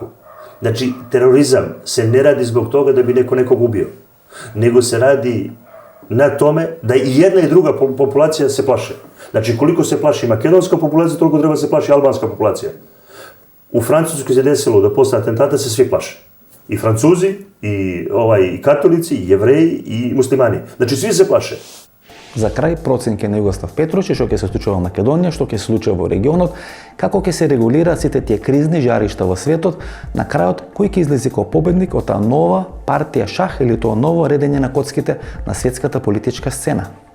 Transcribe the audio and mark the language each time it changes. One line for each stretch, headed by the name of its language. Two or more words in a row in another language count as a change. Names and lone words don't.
Serbian: Znači, terorizam se ne radi zbog toga da bi neko nekog ubio, nego se radi na tome da i jedna i druga populacija se plaše. Znači, koliko se plaši makedonska populacija, toliko treba se plaši albanska populacija. U Francuskoj se desilo da posle atentata se svi plaše. I Francuzi, i katolici, i Jevreji, i muslimani. Znači, svi se plaše.
Macedonian: За крај, проценке на Југослав Петрочи, што ќе се случува во Македонија, што ќе се случува во регионот, како ќе се регулираат сите тие кризни жаришта во светот, на крајот кој ќе излезе како победник од таа нова партија шах или тоа ново редење на коцките на светската политичка сцена.